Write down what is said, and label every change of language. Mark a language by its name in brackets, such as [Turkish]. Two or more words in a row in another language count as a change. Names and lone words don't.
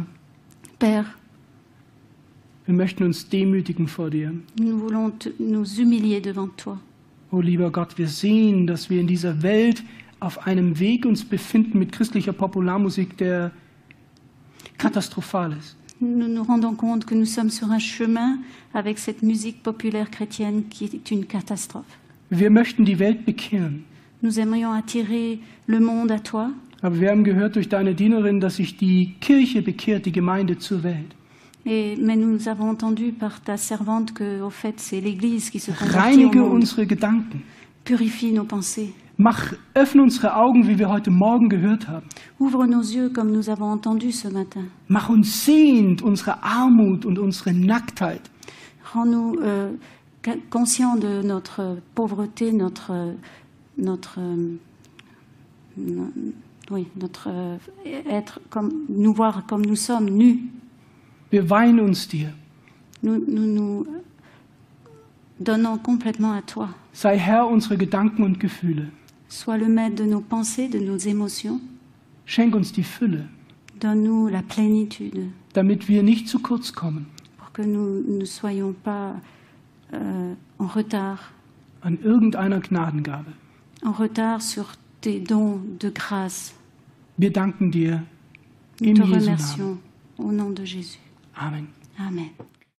[French] Père, [German] wir möchten uns demütigen vor dir. [French] nous voulons nous humilier devant toi. [German] Oh lieber Gott, wir sehen, dass wir in dieser Welt auf einem Weg uns befinden mit christlicher Popularmusik, der katastrophal ist. [French] Nous nous rendons compte que nous sommes sur un chemin avec cette musique populaire chrétienne qui est une catastrophe. [German] Wir möchten die Welt bekehren. [French] Nous aimerions attirer le monde à toi, [German] Aber wir haben gehört durch deine Dienerin, dass sich die Kirche bekehrt, die Gemeinde zur Welt. [French] mais nous avons entendu par ta servante que, au fait, c'est l'Église qui se convertit au [German] Reinige [French] monde. [German] unsere Gedanken. [French] Purifie nos pensées. [German] Öffne unsere Augen, wie wir heute Morgen gehört haben. [French] Ouvre nos yeux comme nous avons entendu ce matin. [German] Mach uns sehend unsere Armut und unsere Nacktheit. [French] Rends-nous conscients de notre pauvreté, notre être comme nous voir comme nous sommes nus. [German] Wir weihen uns dir. [French] Nous donnons complètement à toi. [German] Sei Herr unserer Gedanken und Gefühle. [French] Sois le maître de nos pensées, de nos émotions. [German] Schenk uns die Fülle, [French] Donne-nous la plénitude [German] damit wir nicht zu kurz kommen [French] pour que nous ne soyons pas en retard [German] an irgendeiner Gnadengabe. [French] sur tes dons de grâce. [German] Wir danken dir [French] Nous [German] im [French] te [German] Jesu Namen. [French] remercions au nom de Jésus. [German] Amen. [French] Amen.